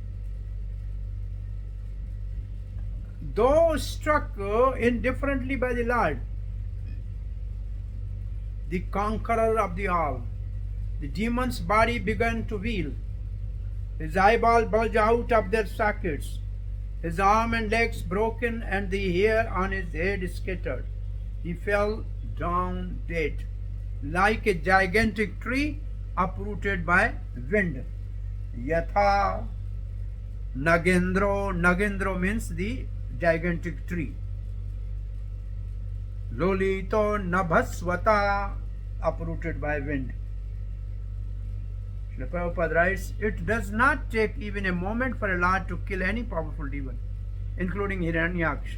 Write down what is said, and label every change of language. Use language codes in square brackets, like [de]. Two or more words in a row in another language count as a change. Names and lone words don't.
[en] Though struck indifferently by the Lord, the conqueror of the all, the demon's body began to wheel. His eyeball bulged out of their sockets, his arm and legs broken, and the hair on his head scattered. He fell down dead, like a gigantic tree uprooted by wind. [sa] Yatha Nagendro. [en] Nagendro means the gigantic tree. [sa] Lolito Nabhaswata, [en] uprooted by wind. Srila Prabhupada writes, it does not take even a moment for a Lord to kill any powerful demon, including Hiranyaksha.